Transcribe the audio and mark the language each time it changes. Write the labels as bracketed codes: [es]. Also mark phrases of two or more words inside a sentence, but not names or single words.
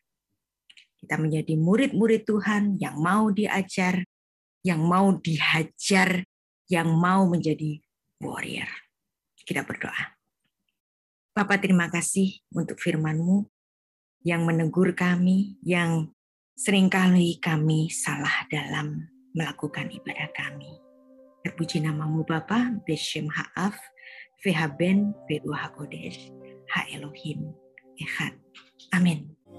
[id] Kita menjadi murid-murid Tuhan yang mau diajar, yang mau dihajar, yang mau menjadi warrior. Kita berdoa. Bapa, terima kasih untuk firman-Mu yang menegur kami, yang seringkali kami salah dalam melakukan ibadah kami. Terpuji nama-Mu Bapa, [he] בשם האב, והבן, ורוח הקודש, האלהים, אחד. Amin.